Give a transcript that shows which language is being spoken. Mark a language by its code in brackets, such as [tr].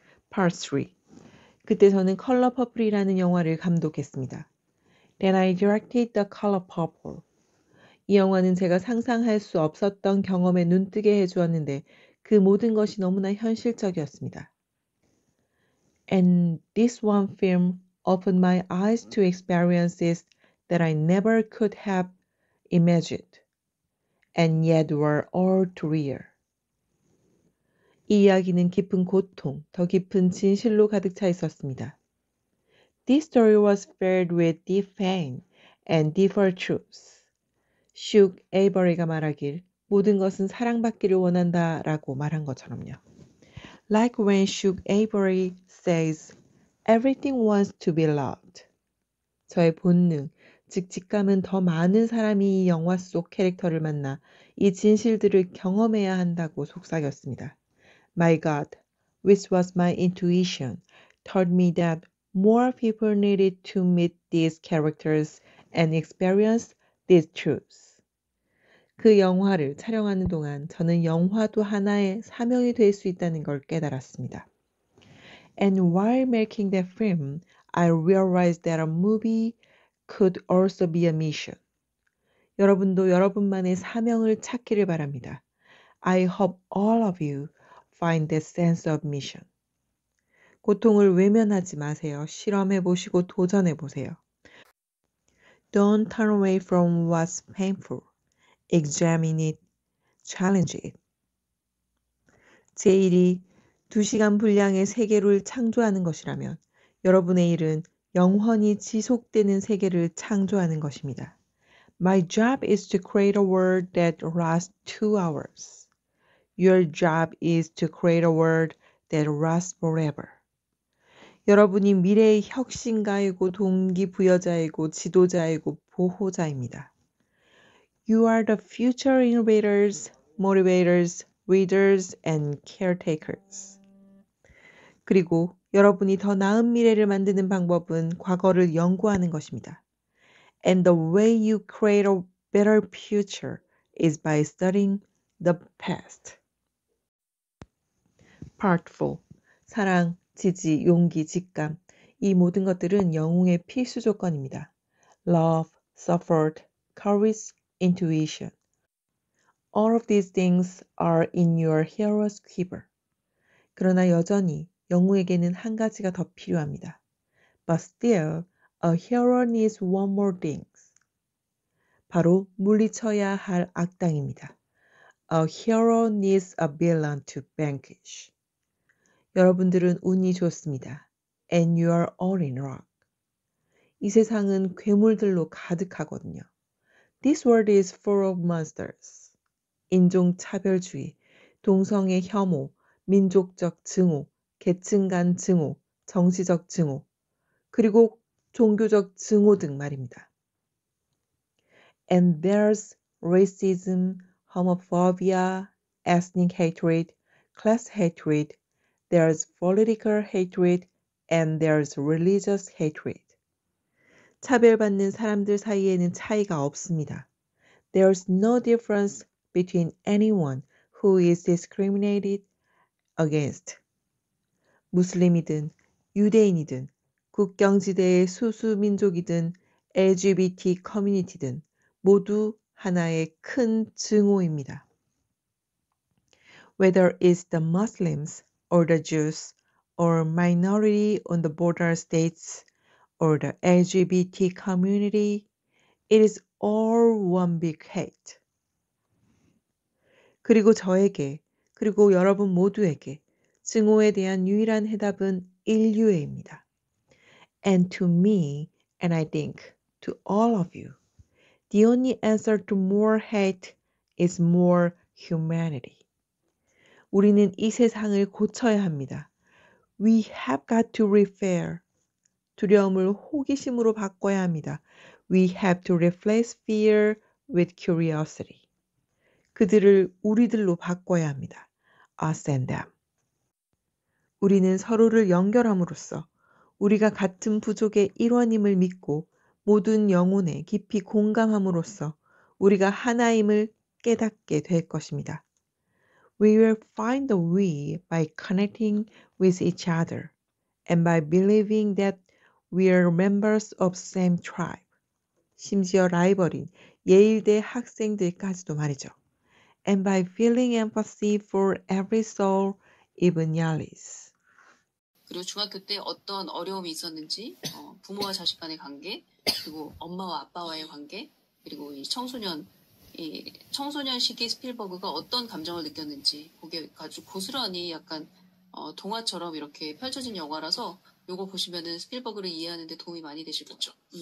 [en] Part 3. [ko] 그때 저는 컬러 퍼플이라는 영화를 감독했습니다. [en] Then I directed The Color Purple. [ko] 이 영화는 제가 상상할 수 없었던 경험에 눈뜨게 해주었는데 그 모든 것이 너무나 현실적이었습니다. [en] And this one film opened my eyes to experiences that I never could have imagined, and yet were all too real. [ko] 이 이야기는 깊은 고통, 더 깊은 진실로 가득 차 있었습니다. [en] This story was filled with deep pain and deeper truths. [ko] 슈 에이버리가 말하길 모든 것은 사랑받기를 원한다 라고 말한 것처럼요. [en] Like when Shug Avery says, everything wants to be loved. [ko] 저의 본능, 즉 직감은 더 많은 사람이 이 영화 속 캐릭터를 만나 이 진실들을 경험해야 한다고 속삭였습니다. [en] My God, which was my intuition, told me that more people needed to meet these characters and experience these truths. [ko] 그 영화를 촬영하는 동안 저는 영화도 하나의 사명이 될 수 있다는 걸 깨달았습니다. [en] And while making that film, I realized that a movie could also be a mission. [ko] 여러분도 여러분만의 사명을 찾기를 바랍니다. [en] I hope all of you find that sense of mission. [ko] 고통을 외면하지 마세요. 실험해보시고 도전해보세요. [en] Don't turn away from what's painful. Examine it. Challenge it. [ko] 제 일이 2시간 분량의 세계를 창조하는 것이라면 여러분의 일은 영원히 지속되는 세계를 창조하는 것입니다. [en] My job is to create a world that lasts 2 hours. Your job is to create a world that lasts forever. [ko] 여러분이 미래의 혁신가이고 동기부여자이고 지도자이고 보호자입니다. [en] You are the future innovators, motivators, readers, and caretakers. [ko] 그리고 여러분이 더 나은 미래를 만드는 방법은 과거를 연구하는 것입니다. [en] And the way you create a better future is by studying the past. Part 4. [ko] 사랑, 지지, 용기, 직감. 이 모든 것들은 영웅의 필수 조건입니다. [en] Love, support, courage, intuition. All of these things are in your hero's quiver. [ko] 그러나 여전히 영웅에게는 한 가지가 더 필요합니다. [en] But still, a hero needs one more thing. [ko] 바로 물리쳐야 할 악당입니다. [en] A hero needs a villain to vanquish. [ko] 여러분들은 운이 좋습니다. [en] And you are all in luck. [ko] 이 세상은 괴물들로 가득하거든요. [en] This world is full of monsters. [ko] 인종차별주의, 동성애 혐오, 민족적 증오, 계층 간 증오, 정치적 증오, 그리고 종교적 증오 등 말입니다. [en] And there's racism, homophobia, ethnic hatred, class hatred, there's political hatred, and there's religious hatred. [ko] 차별받는 사람들 사이에는 차이가 없습니다. [en] There's no difference between anyone who is discriminated against. [ko] 무슬림이든 유대인이든 국경지대의 소수민족이든 LGBT 커뮤니티든 모두 하나의 큰 증오입니다. [en] Whether it's the Muslims, or the Jews, or minority on the border states, or the LGBT community. It is all one big hate. [ko] 그리고 저에게, 그리고 여러분 모두에게 증오에 대한 유일한 해답은 인류애입니다. [en] And to me, and I think to all of you, the only answer to more hate is more humanity. [ko] 우리는 이 세상을 고쳐야 합니다. [en] We have got to repair. [ko] 두려움을 호기심으로 바꿔야 합니다. [en] We have to replace fear with curiosity. [ko] 그들을 우리들로 바꿔야 합니다. [en] Us and them. [ko] 우리는 서로를 연결함으로써 우리가 같은 부족의 일원임을 믿고 모든 영혼에 깊이 공감함으로써 우리가 하나임을 깨닫게 될 것입니다. [en] We will find the we by connecting with each other and by believing that we are members of same tribe. [ko] 심지어 라이벌인 예일대 학생들까지도 말이죠. [en] And by feeling empathy for every soul, even Yalis. [ko] 그리고 중학교 때 어떤 어려움이 있었는지, 부모와 자식 간의 관계, 그리고 엄마와 아빠와의 관계, 그리고 이 청소년 시기 스필버그가 어떤 감정을 느꼈는지, 그게 아주 고스란히 약간 동화처럼 이렇게 펼쳐진 영화라서 요거 보시면은 스필버그를 이해하는 데 도움이 많이 되실 거죠.